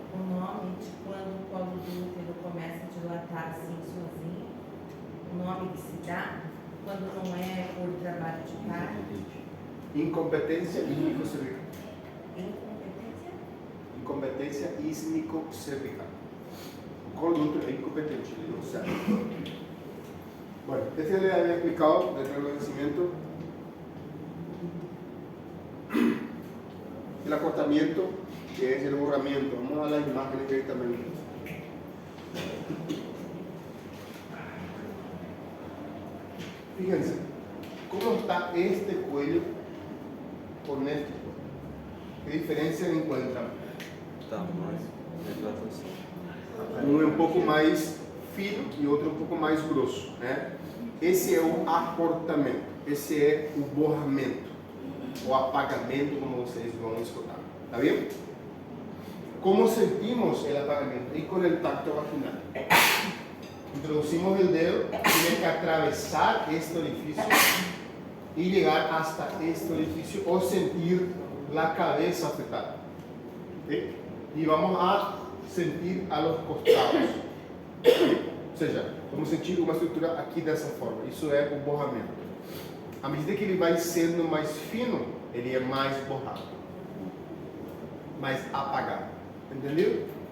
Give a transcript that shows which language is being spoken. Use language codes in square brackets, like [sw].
[pt] O nome de quando o colo do útero começa a dilatar assim sozinho, o nome que se dá quando não é por trabalho de parto. Incompetência ísmico-cervical. Incompetência? Incompetência ísmico-cervical. O colo do útero é incompetente, ele não serve. [es] Bueno, este le había explicado del reconocimiento, el acortamiento, que es el borramiento. Vamos a las imágenes directamente. Fíjense, ¿cómo está este cuello con este cuello? ¿Qué diferencia encuentran? [pt] Tá, mas dilatação. Um é um pouco mais fino e outro um pouco mais grosso, né? Esse é o acortamento, esse é o borramento, o apagamento, como vocês vão escutar, tá bem? Como sentimos o apagamento? E com o tacto vaginal. [es] Introducimos o dedo, tiene que atravessar este orifício y llegar hasta este orificio o sentir la cabeza afectada. ¿Okay? Y vamos a sentir a los costados. [pt] Ou seja, vamos sentir uma estrutura aqui dessa forma. Isso é o borramento. À medida que ele vai sendo mais fino, ele é mais borrado, mais apagado. Entendeu?